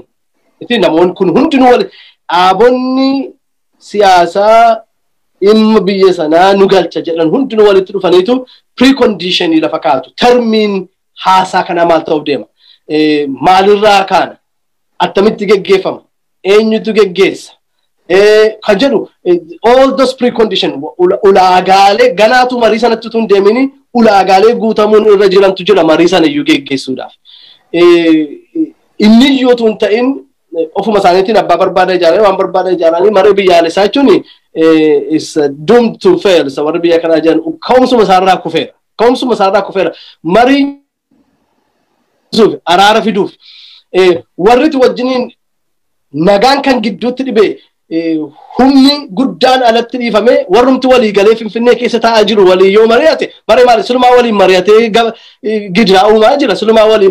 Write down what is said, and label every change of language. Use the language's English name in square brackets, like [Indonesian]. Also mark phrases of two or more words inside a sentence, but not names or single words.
[Oromo] Itti namoonni kun hundinuu dhaabonni siyaasaa dhimma biyya sanaa nu galcha jedhan hundinuu walitti dhufaniitu preconditionii lafa kaatu. Termiin haasaa kanaa maal ta'uuf deema? Maalirraa kaana? Attamitti geggeeffama? Eenyutu geggeessa? Kan jedhu [English] all those precondition [Oromo] ulaagaalee ganaatu marii sanatti tun deemini ulaagaalee guutamuun irra jirantu jira marii sana iyyuu geggeessuudhaaf. Inni iyyuu tun ta'in ofuma isaaniitiin abbaa barbaada ijaaranii waan barbaada ijaaranii marii biyyaalessaa jechuun [English] is doomed to fail. [Oromo] Isa warri biyya kanaa jiran ka'umsuma isaarraa kufeera. Ka'umsuma isaarraa kufeera. Marii araara fiduuf warri wajjiniin nagaan kan gidduutti dhibee humni guddaan alatti dhiifame warrumti walii galee Finfinnee keessa taa'aa jiru walii yoo mari'ate bare maali sulumaa waliin mari'atee gidiraa uumaa jira sulumaa waliin